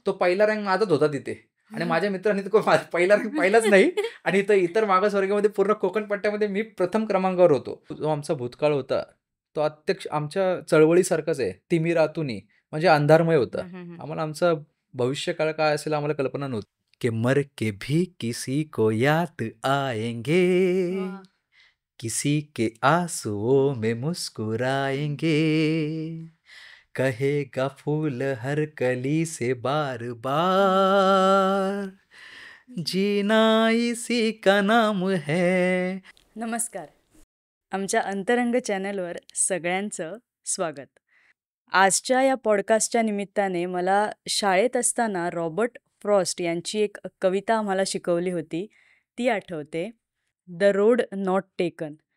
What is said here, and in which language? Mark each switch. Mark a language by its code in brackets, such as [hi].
[mr] तो पहिला रँक माझाच होता तिथे आणि माझ्या मित्रांनी तो पहिला रँक पाहिलाच नाही आणि इतर मागासवर्गामध्ये पूर्ण कोकण पट्ट्यामध्ये मी प्रथम क्रमांकावर होतो. जो आमचा भूतकाळ होता, तो अत्यक्ष आमच्या चळवळीसारखाच आहे. तिमिरातुनी म्हणजे अंधारमय होता. आम्हाला आमचा भविष्यकाळ काय असेल आम्हाला कल्पना नव्हती. [hi] कि मर के भी किसी को याद आएंगे, वाह! किसी के आंसुओं में मुस्कुराएंगे, कहेगा फूल हर कली से बार बार, जीना इसी का नाम है. [mr] नमस्कार. आमच्या अंतरंग चॅनलवर सगळ्यांचं स्वागत. आजच्या या पॉडकास्टच्या निमित्ताने मला शाळेत असताना रॉबर्ट फ्रॉस्ट यांची एक कविता आम्हाला शिकवली होती, ती आठवते. [en] The road not taken.